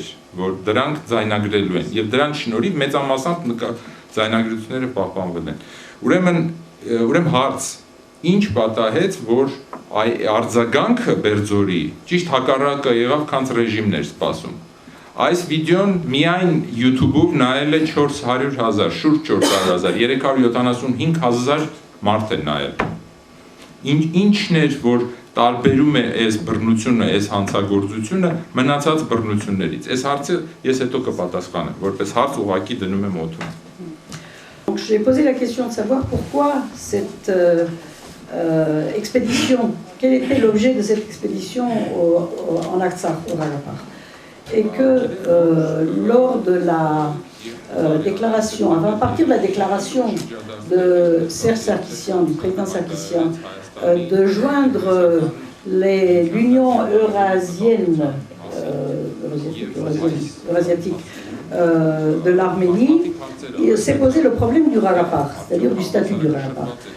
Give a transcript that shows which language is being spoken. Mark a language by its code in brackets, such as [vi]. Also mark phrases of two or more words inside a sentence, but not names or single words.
[hy] որ դրանք ձայնագրելու են եւ դրանց շնորհիվ մեծամասամբ ձայնագրությունները պահպանվել են։ Ուրեմն հարց, ինչ պատահեց, որ արձագանքը Բերձորի ճիշտ հակառակը եղավ, քան ռեժիմն էր սպասում։ Այս վիդեոն միայն YouTube-ով նայել է 400,000, շուրջ 400,000, 375,000 մարդ է նայել։ Ինչն էր, որ տարբերում է այս բռնությունը, այս հանցագործությունը մնացած բռնություններից։ Այս հարցը ես հետո կպատասխանեմ, որպես հարց ուղղակի դնում եմ օդում։ [fr] Donc j'ai posé la question de savoir pourquoi cette expédition, quel était l'objet de cette expédition en Artsakh, au Rarapar. Et que lors de la déclaration, à partir de la déclaration de Serge Sarkissian, du président Sarkissian, de joindre l'Union eurasiatique de l'Arménie, il s'est posé le problème du Rarapar, c'est-à-dire du statut du Rarapar.